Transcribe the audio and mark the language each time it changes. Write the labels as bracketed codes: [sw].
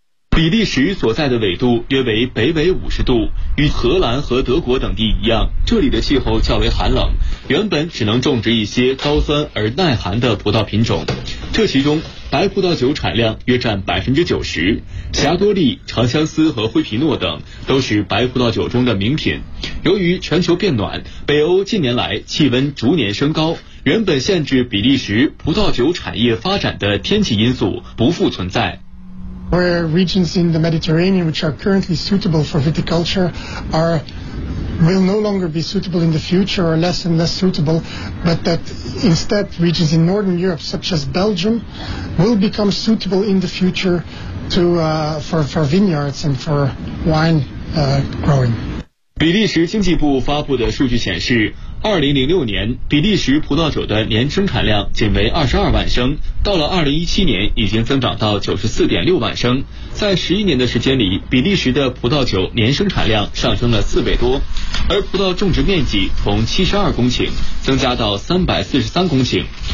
[zh] 比利时所在的纬度约为北纬50度，与荷兰和德国等地一样，这里的气候较为寒冷，原本只能种植一些高酸而耐寒的葡萄品种，这其中白葡萄酒产量约占 90%， 霞多丽、长相思和灰皮诺等都是白葡萄酒中的名品。由于全球变暖，北欧近年来气温逐年升高，原本限制比利时葡萄酒产业发展的天气因素不复存在。 [en] Where regions in the Mediterranean which are currently suitable for viticulture are will no longer be suitable in the future or less and less suitable, but that instead regions in Northern Europe such as Belgium will become suitable in the future to, for vineyards and for wine, growing. [zh] 比利时经济部发布的数据显示，2006年比利时葡萄酒的年生产量仅为22万升，到了2017年已经增长到94.6万升，在11年的时间里，比利时的葡萄酒年生产量上升了4倍多，而葡萄种植面积从72公顷增加到343公顷。